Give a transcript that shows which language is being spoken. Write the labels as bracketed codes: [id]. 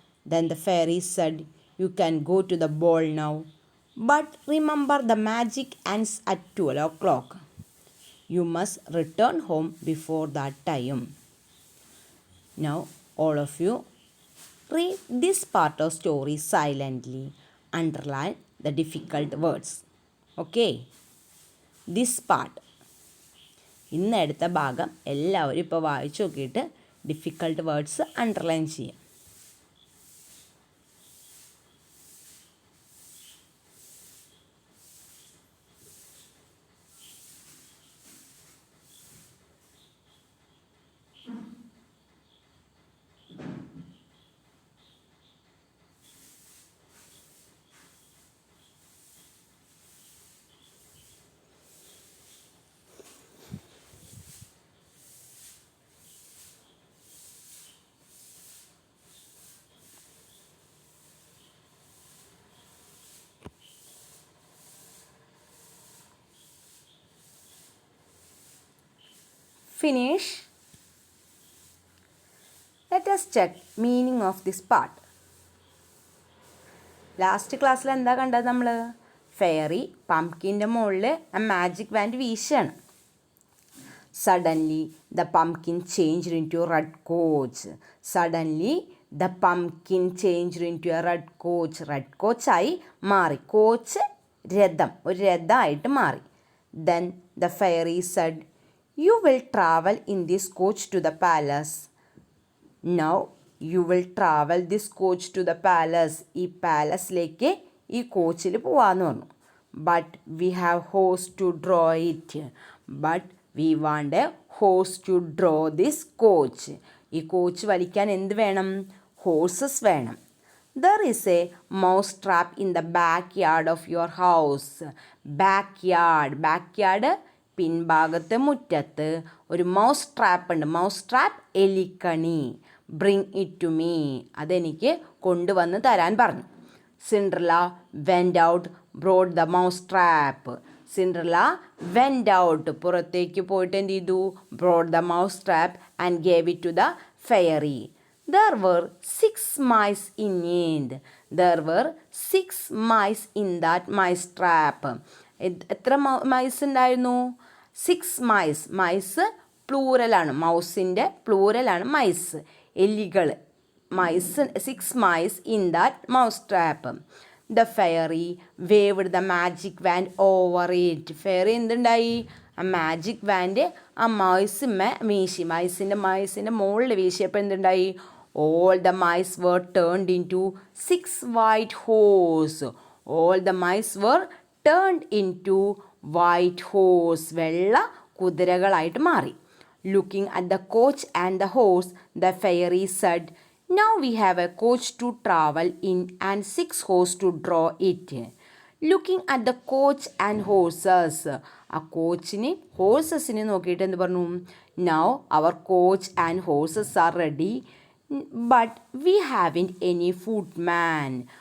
[en] Then the fairy said, you can go to the ball now, but remember the magic ends at 12 o'clock. You must return home before that time. Now, all of you Read this part of story silently. Underline the difficult words. Okay? This part. [ml] ഇന്ന് എടുത്ത ഭാഗം എല്ലാവരും ഇപ്പോൾ വായിച്ചു നോക്കിയിട്ട് difficult words underline ചെയ്യാം. [en] Finish. Let us check meaning of this part. [ml] Last ക്ലാസ്സിൽ എന്താ കണ്ടത് നമ്മൾ? ഫെയറി പംകിൻ്റെ മുകളിൽ ആ magic want വീശാണ്. [en] Suddenly the pumpkin changed into red coach. Suddenly the pumpkin changed into a red coach. [ml] Red കോച്ചായി മാറി. Coach രഥം, ഒരു രഥമായിട്ട് മാറി. [en] Then the fairy said, "You will travel in this coach to the palace." Now you will travel this coach to the palace. [ml] ഈ പാലസിലേക്ക് ഈ കോച്ചിൽ പോവാന്ന് പറഞ്ഞു. [en] But we have horse to draw it. But we want a horse to draw this coach. [ml] ഈ coach വലിക്കാൻ എന്ത് വേണം? Horses വേണം. [en] There is a mouse trap in the backyard of your house. [ml] Backyard പിൻഭാഗത്ത് മുറ്റത്ത് ഒരു മൗസ് ട്രാപ്പ് ഉണ്ട്. [en] Mouse trap എലിക്കണി. Bring it to me. [ml] അതെനിക്ക് കൊണ്ടുവന്ന് തരാൻ പറഞ്ഞു. [en] Cinderella went out, brought the mouse trap. Cinderella went out, [ml] പുറത്തേക്ക് പോയിട്ട് എന്ത് ചെയ്തു? [en] Brought the mouse trap and gave it to the fairy. There were 6 mice in it. There were 6 mice in that mice trap. [ml] എത്ര mice ഉണ്ടായിരുന്നു? [en] 6 mice. [ml] Mice പ്ലൂറലാണ്. മൗസിൻ്റെ പ്ലൂറലാണ് mice. എലികൾ. Mice [en] 6 mice in that mouse trap. The fairy waved the magic wand over it. [ml] Fairy എന്തുണ്ടായി? ആ magic want ആ മൈസിന്മേ വീശി. മൈസിൻ്റെ മുകളിൽ വീശിയപ്പോൾ എന്തുണ്ടായി? [en] All the mice were turned into 6 white horse. All the mice were turned into white horse. [ml] വെള്ള കുതിരകളായിട്ട് മാറി. [en] Looking at the coach and the horse, the fairy said, "Now we have a coach to travel in and 6 horse to draw it." Looking at the coach and horses. [ml] ആ കോച്ചിന് ഹോഴ്സസിനെ നോക്കിയിട്ട് എന്ത് പറഞ്ഞു? [en] Now our coach and horses are ready. But we haven't any footman.